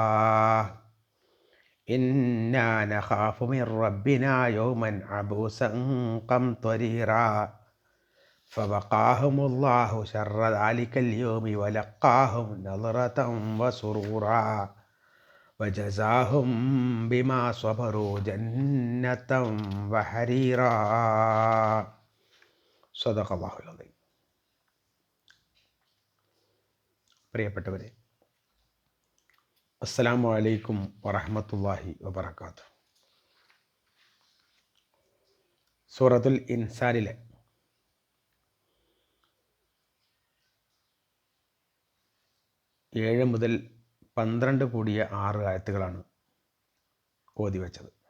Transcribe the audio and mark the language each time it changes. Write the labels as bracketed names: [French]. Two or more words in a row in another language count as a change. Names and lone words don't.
[Arabic] إنا نخاف من ربنا يوما عبوسا قمطريرا فوقاهم الله شر ذلك اليوم ولقاهم نظرة وسرورا وجزاهم بما صبروا جنة وحريرا. صدق الله العظيم. [Malayalam] പ്രിയപ്പെട്ടവരെ, [Arabic] السلام عليكم ورحمة الله وبركاته. [Malayalam] സൂറത്തുൽ ഇൻസാനിലെ 7 മുതൽ 12 കൂടിയ 6 ആയത്തുകളാണ് ഓതി വച്ചത്.